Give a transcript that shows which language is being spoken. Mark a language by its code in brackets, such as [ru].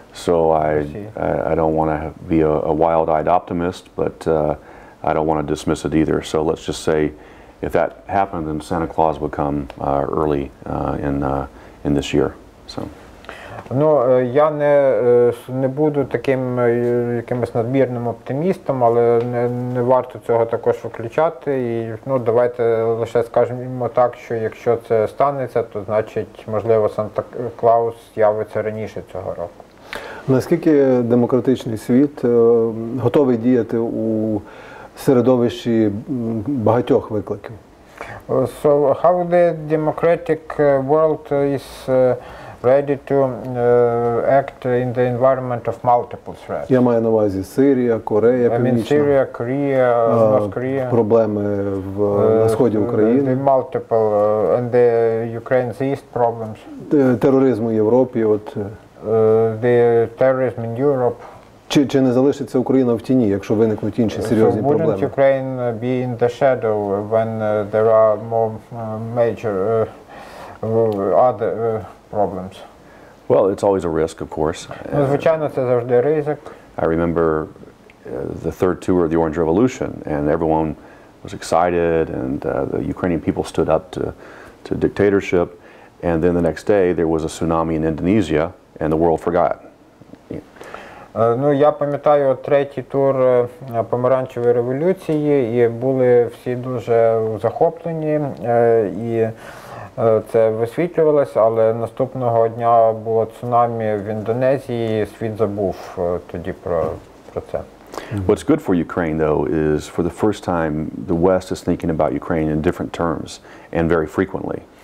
[en] So I don't want to be a wild-eyed optimist, but I don't want to dismiss it either. So let's just say, if that happened, then Santa Claus would come early in this year. So. [uk] Ну, я не буду таким якимось надмірним оптимістом, але не варто цього також виключати. І, ну, давайте лише скажемо так, що якщо це станеться, то значить, можливо, Санта-Клаус з'явиться раніше цього року. Наскільки демократичний світ готовий діяти у середовищі багатьох викликів? [en] So how the democratic world is ready to act in the environment of multiple threats? [uk] Я маю на увазі Сирія, Корея, Північна. [en] Syria, Korea, North Korea. [uk] Проблеми на сході України. [en] The multiple and the Ukraine's east problems. [uk] Тероризм у Європі. [en] The terrorism in Europe. [uk] Чи не залишиться Україна в тіні, якщо виникнуть інші серйозні проблеми? [en] Wouldn't Ukraine be in the shadow when there are more major other problems? Well, it's always a risk, of course. [uk] Ну, звичайно, це завжди ризик. [en] I remember the third tour of the Orange Revolution, and everyone was excited, and the Ukrainian people stood up to dictatorship, and then the next day there was a tsunami in Indonesia, and the world forgot. [uk] Ну, я пам'ятаю третій тур помаранчевої революції, і були всі дуже захоплені, і це висвітлювалося, але наступного дня було цунамі в Індонезії, і світ забув тоді про це. [en] What's good for Ukraine, though, is for the first time the West is thinking about Ukraine in different terms and very frequently.